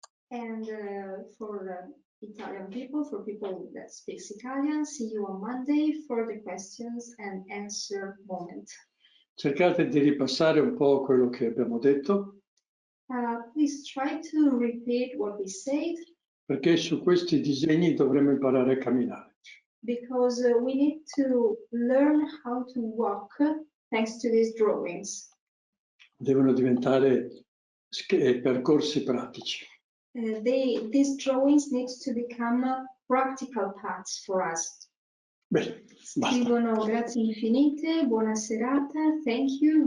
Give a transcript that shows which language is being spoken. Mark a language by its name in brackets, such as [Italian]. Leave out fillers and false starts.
[English] And for Italian people, for people that speak Italian, see you on Monday for the questions and answer moment. [Italian] Cercate di ripassare un po' quello che abbiamo detto. [English] Please try to repeat what we said. [Italian] Perché su questi disegni dovremo imparare a camminare. [English] Because we need to learn how to walk thanks to these drawings. [Italian] Devono diventare percorsi pratici. [English] These drawings need to become practical paths for us. [Italian] Bene, basta. Scrivono grazie infinite, buona serata, [English] thank you.